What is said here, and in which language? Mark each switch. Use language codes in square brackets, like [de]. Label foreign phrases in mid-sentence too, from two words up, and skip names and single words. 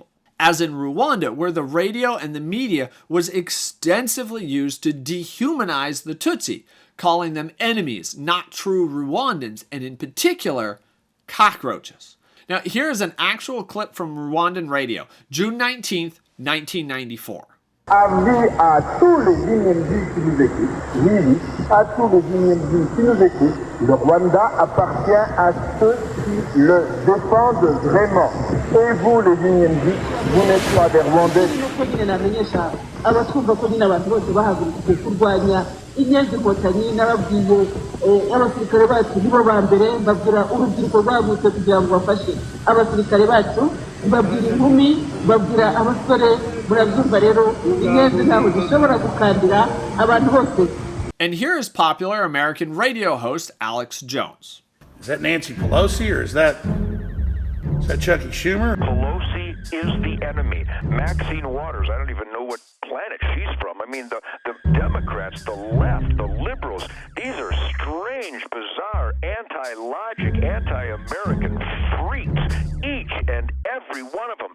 [en] As in Rwanda, where the radio and the media was extensively used to dehumanize the Tutsi, calling them enemies, not true Rwandans, and in particular, cockroaches. Now, here is an actual clip from Rwandan radio, June 19th, 1994. [fr] Avis à tous les individus qui nous écoutent, oui, à tous les individus qui nous écoutent, le Rwanda appartient à ceux qui le défendent vraiment. Et vous, les individus, vous n'êtes pas des Rwandais. [rw] inyenzi inkotanyi n'ababwiye abasirikare bacu nibo ba mbere babwira urubyiruko rwagutse kugira ngo bafashe abasirikare bacu babwira inkumi babwira abasore murabyumva rero inyenzi ntabwo zishobora gukandira abantu bose. [en] And here is popular American radio host Alex Jones. Is that Nancy Pelosi or is that Chucky Schumer? Pelosi is the enemy. Maxine Waters, I don't even know what planet she's from. I mean, the Democrats, the left, the liberals, these are strange, bizarre, anti-logic, anti-American freaks, each and every one of them.